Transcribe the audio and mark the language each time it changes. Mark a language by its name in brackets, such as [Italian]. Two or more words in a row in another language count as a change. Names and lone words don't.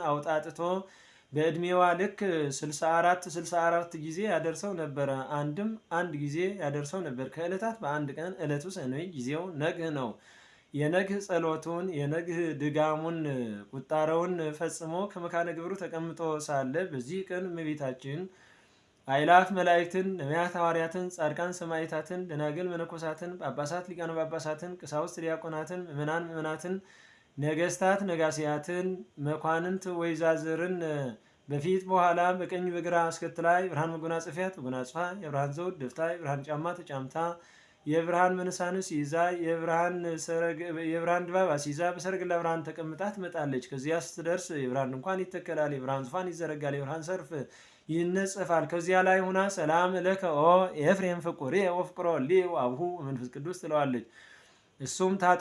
[Amharic] አውጣጥቶ በዕድሜዋ ልክ 64 ጊዜ ያደርሰው ነበረ። አንድ ጊዜ ያደርሰው ነበር። ከዕለታት በአንድ ቀን ዕለቱ ሰኑይ ጊዜው ነግህ ነው። የነግህ ጸሎቱን የነግህ ድጋሙን ቁጣረውን ፈጽሞ ከመካነ ግብሩ ተቀምጦ ሳለ በዚህ ቀን እመቤታችን አእላፍ መላእክትን፣ ነቢያት፣ ሐዋርያትን፣ ጻድቃን፣ ሰማዕታትን፣ ደናግል፣ መነኮሳትን፣ ጳጳሳት፣ ሊቃነ ጳጳሳትን፣ ቀሳውስት፣ ዲያቆናትን፣ ምዕመናትን፣ ነገስታት፣ ነጋሲያትን፣ መኳንንት ወይዛዝርን በፊት በኋላ በቀኝ በግራ አስከትላ የብርሃን መጎናጸፊያ ተጎናጽፋ የብርሃን ዘውድ ደፍታ የብርሃን ጫማ ተጫምታ የብርሃን መንሳንስ ይዛ የብርሃን ድባብ አስይዛ በሰረገላ ብርሃን ተቀምጣ ትመጣለች። ከዚያ ስትደርስ የብርሃን ድንኳን ይተከላል፣ የብርሃን ዙፋን ይዘረጋል፣ የብርሃን ሰርፍ ይነጸፋል። ከዚያ ላይ ሁና [Geez] ሰላም ለከ ኦ ኤፍሬም ፍቁሬ ወፍቅሮ ሊ አብሁ መንፈስ ቅዱስ [Amharic] ትለዋለች። እሱም ታጥቆ